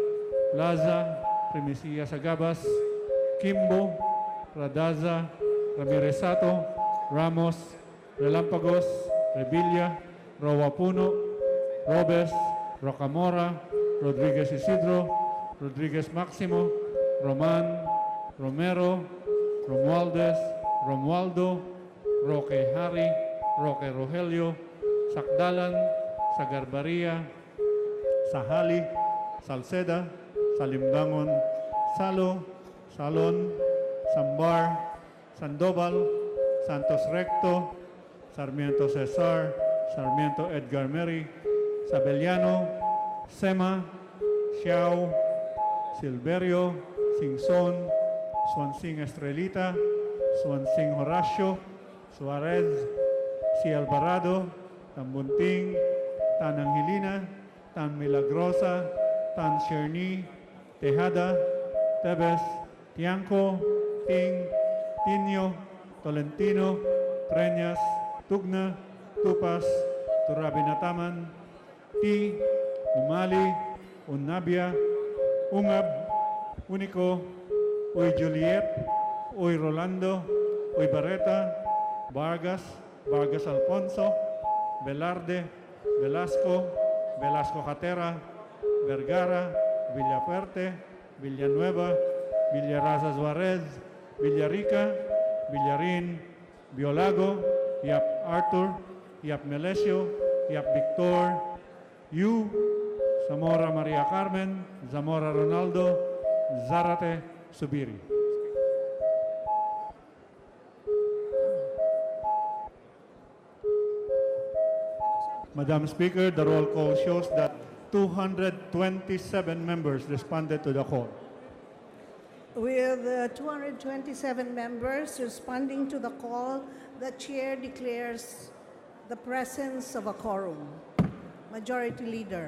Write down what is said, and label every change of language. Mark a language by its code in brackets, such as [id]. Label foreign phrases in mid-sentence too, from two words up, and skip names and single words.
[en] Plaza, Primicia Sagabas, Kimbo, Radaza, Ramiresato, Ramos, Relampagos, Revilla, Rowapuno, Robes, Rocamora, Rodriguez Isidro, Rodriguez Maximo, Roman, Romero, Romualdez, Romualdo, Roque Hari, Roque Rogelio, Sakdalan, Sagarbaria, Sahali, Salceda, Salimbangon, Salo, Salon, Sambar, Sandoval, Santos Recto, Sarmiento Cesar, Sarmiento Edgar Mary, Sabeliano, Sema, Xiao, Silverio, Singson, Swansing Estrelita, Swansing Horacio, Suarez, Si Alvarado, Tambunting, Tan Angelina, Tan Milagrosa, Tan Cherny, Tejada, Tebes, Tianco, Ting, Tinio, Tolentino, Treñas, Tugna, Tupas, Turabinataman, Ti, Umali, Unabia, Ungab, Unico, Uy Juliet, Uy Rolando, Uy Barreta, Vargas, Vargas Alfonso, Velarde, Velasco, Velasco Jatera, Vergara, Villafuerte, Villanueva, Villaraza Suarez, Villarica, Villarin, Biolago, Yap Arthur, Yap Melesio, Yap Victor, Yu, Zamora Maria Carmen, Zamora Ronaldo, Zarate Subiri. Madam Speaker, the roll call shows that 227 members responded to the call. With 227 members responding to the call, the chair declares the presence of a quorum. Majority Leader.